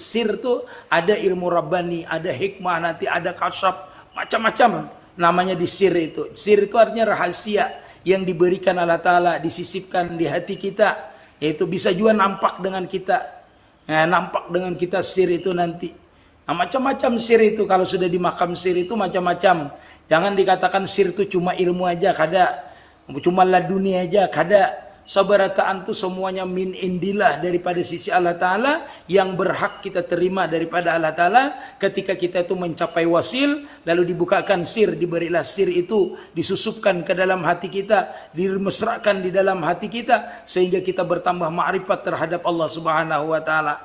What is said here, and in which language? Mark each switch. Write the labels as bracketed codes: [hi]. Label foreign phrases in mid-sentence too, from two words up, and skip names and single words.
[id] Sir itu ada ilmu Rabbani, ada hikmah, nanti ada kasyaf. Macam-macam namanya di sir itu. Sir itu artinya rahasia yang diberikan Allah Ta'ala, disisipkan di hati kita. Yaitu bisa juga nampak dengan kita. Nampak dengan kita sir itu nanti. Nah, macam-macam sir itu. Kalau sudah di makam sir itu macam-macam. Jangan dikatakan sir itu cuma ilmu aja, kada. Cuma laduni aja, kada. sabarataan itu semuanya [ar] min indillah, [id] daripada sisi Allah Ta'ala, yang berhak kita terima daripada Allah Ta'ala. Ketika kita itu mencapai wasil, lalu dibukakan sir, diberilah sir itu, disusupkan ke dalam hati kita, dimesrakan di dalam hati kita, sehingga kita bertambah ma'rifat terhadap Allah [ar] Subhanahu wa Ta'ala.